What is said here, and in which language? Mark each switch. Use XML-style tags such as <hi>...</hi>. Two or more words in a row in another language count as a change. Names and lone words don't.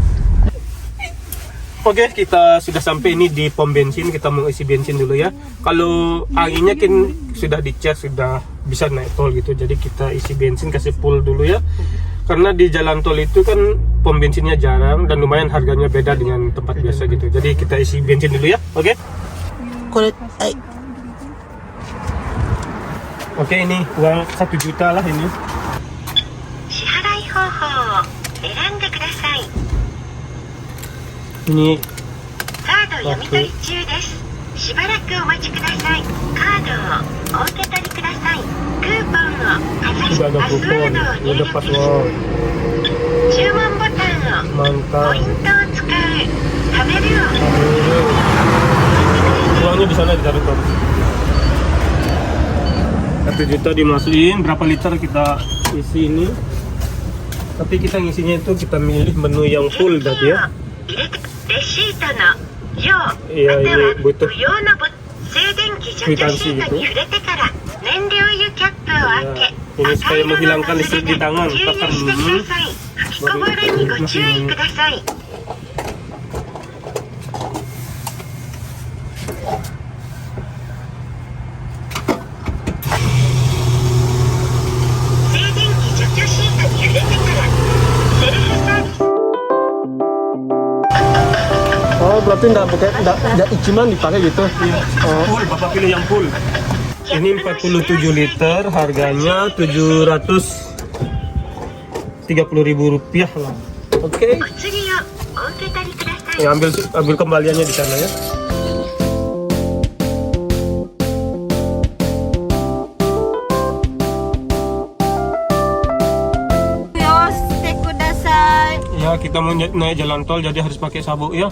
<id>Oke, kita sudah sampai ini di pom bensin. Kita mau isi bensin dulu ya. Kalau anginnya kan sudah dicas, sudah bisa naik tol gitu. Jadi kita isi bensin, kasih full dulu ya. Karena di jalan tol itu kan pom bensinnya jarang dan lumayan harganya beda dengan tempat biasa gitu. Jadi kita isi bensin dulu ya. Oke.</id> <ja>これ、はい。</ja> <id>Oke, ini uang 1 juta lah ini.</id> <ja>支払い方法を選んでください。</ja> <id>Ini</id> <ja>カード読み取り中です。しばらくお待ちください。カードをお受け取りください。クーポンをかざし</ja> <id>sudah ada</id> <ja>パスワ</ja> <id>kupon,</id> <ja>ードを入</ja> <id>udah</id> <ja>力し</ja> <id>password.</id> <ja>注文ボタンをポ</ja> <id>Mantap.</id> <ja>イントを使う食べるを</ja> <id>Uangnya di sana ditaruh tuh. 1 juta dimasukin, berapa liter kita isi ini. Tapi kita ngisinya itu kita milih menu yang full tadi ya.</id> <ja>レシートの用ま</ja> <id>Iya</id> <ja>た</ja> <id>ini</id> <ja>は</ja> <id>butuh</id> <ja>不要な静電気除去シートに触れてから燃料油キャップを開け</ja> <id>ini supaya menghilangkan listrik di tangan.</id> <ja>給油</ja> <id>Tekan</id> <ja>してください。吹きこぼれにご注意ください。 静電気除去シートに触れてからセルフサービス</ja> <id>Oh berarti enggak cuman dipakai gitu. Oh, full, Bapak pilih yang full. Ini 47 liter, harganya 730.000 rupiah lah. Oke.</id> <ja>お釣りをお受け取りください。</ja> <id>Ya, ambil kembaliannya di sana ya. Ya kita mau naik jalan tol jadi harus pakai sabuk ya.</id>